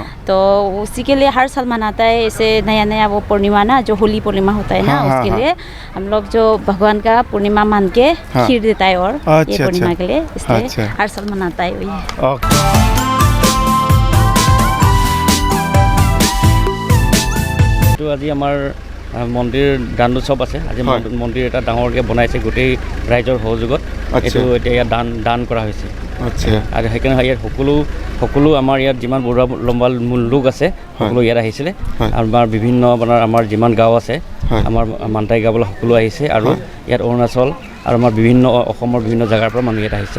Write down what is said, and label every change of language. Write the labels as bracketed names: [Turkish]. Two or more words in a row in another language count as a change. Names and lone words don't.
[Hindi] तो उसी के लिए हर साल मनाता है इसे नया वो पूर्णिमा ना जो होली पूर्णिमा होता है ना उसके लिए हम लोग जो भगवान का पूर्णिमा मान के खीर देता है और ये पूर्णिमा के लिए इसलिए हर साल मनाता है वही। तो आज [Assamese] আমাৰ মন্দিৰ দান উৎসৱ আছে আজি মন্দিৰ এটা ডাঙৰকৈ বনাইছে গোটেই ৰাইজৰ সহযোগত এইটো এতিয়া ইয়াত দান কৰা হৈছে। আচ্ছা আৰু সেইকাৰণে ইয়াত সকলো আমাৰ ইয়াত যিমান বুঢ়া লম্বা লোক আছে সকলো ইয়াত আহিছিলে আমাৰ বিভিন্ন আমাৰ যিমান গাঁও আছে আমাৰ মান্তাই গাঁৱলৈ সকলো আহিছে আৰু ইয়াত অৰুণাচল আৰু আমাৰ বিভিন্ন অসমৰ বিভিন্ন জাগাৰ পৰা মানুহ ইয়াত আহিছে।